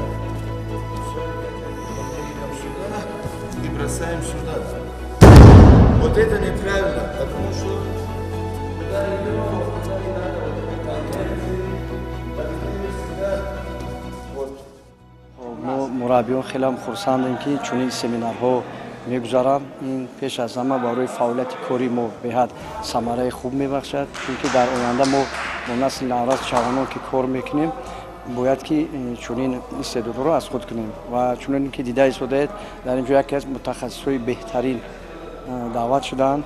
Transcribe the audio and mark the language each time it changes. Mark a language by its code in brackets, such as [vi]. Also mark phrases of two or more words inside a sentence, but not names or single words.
[ru] Идем сюда и бросаем сюда. Вот это неправильно, потому что куда идем, куда не надо, вот. [tg] мо мураббиён хеле хурсандем ки чунин семинарҳо мегузаранд. ин пеш аз ҳама барои фаъолияти кори мо беҳад самараи хуб мебахшад, чунки дар оянда мо бо насли наврас ҷавонон ки кор мекунем бояд ки чунин истеъдодҳоро аз худ кунем ва чунин ки дида истодаед дар ин ҷо яке аз мутахассисҳои беҳтарин даъват шудаанд.